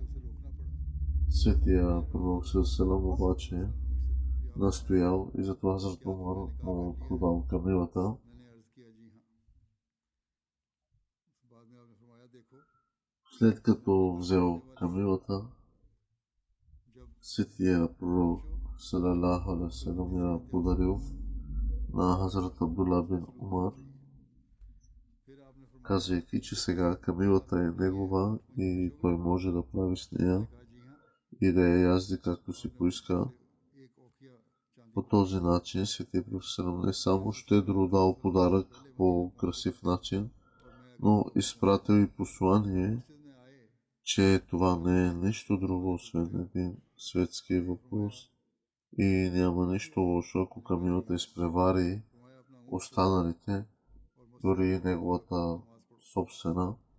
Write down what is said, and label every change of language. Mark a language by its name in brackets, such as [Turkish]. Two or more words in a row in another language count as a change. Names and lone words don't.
[Bulgarian] Светия пророк Сесенам обаче настоял и затова Хазрат Умар му продал камилата. След като взел камилата, светия пророк [Arabic] صلى الله عليه وسلم [Bulgarian] я подарил на Хазрат Абдулла бин Умар, казвайки, че сега камилата е негова и той може да прави с нея и да я язди както си поиска. По този начин светия пророк не само щедро дал подарък по красив начин, но изпратил и послание, че това не е нищо друго, освен един светски въпрос и няма нищо лошо, ако камилата изпревари останалите, дори неговата собствена.